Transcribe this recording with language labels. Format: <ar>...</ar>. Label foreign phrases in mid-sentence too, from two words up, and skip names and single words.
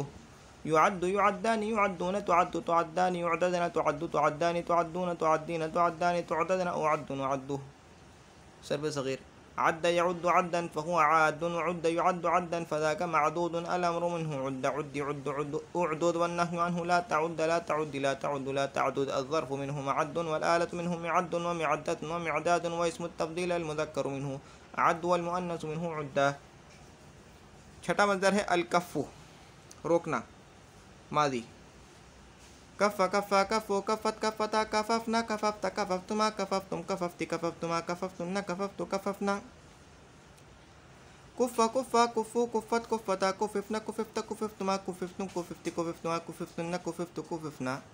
<ar>يؤدّ يؤدّان يؤدّون تؤدّ تؤدّان يؤددن تؤدّ تؤدّان تؤدّون تؤدّين تؤدّان تؤددن أؤدّ نؤدّ. صرف صغير عد يعد عدا فهو عاد وعد يعد عدا فذاك معدود الأمر منه عد عد عد عد أعدد والنهي عنه لا تعد لا تعد لا تعد لا تعدد الظرف منه معد والآلة منه معد ومعدة ومعداد واسم التفضيل المذكر منه عد والمؤنث منه عدة।</ar> <hi>छठा मज़दर है अलकफ़ु रोकना।</hi> <ar>ماضي كفّ كفّا كفّوا كفّت كفّتا كففن كففتَ كففتما كففتم كففتِ كففتما كففتنّ كففتُ كففنا. كُفّ كُفّا كُفّوا كُفّت كُفّتا كُفِفن كُفِفتَ كُفِفتما كُفِفتم كُفِفتِ كُفِفتما كُفِفتنّ كُفِفتُ كُفِفنا.</ar>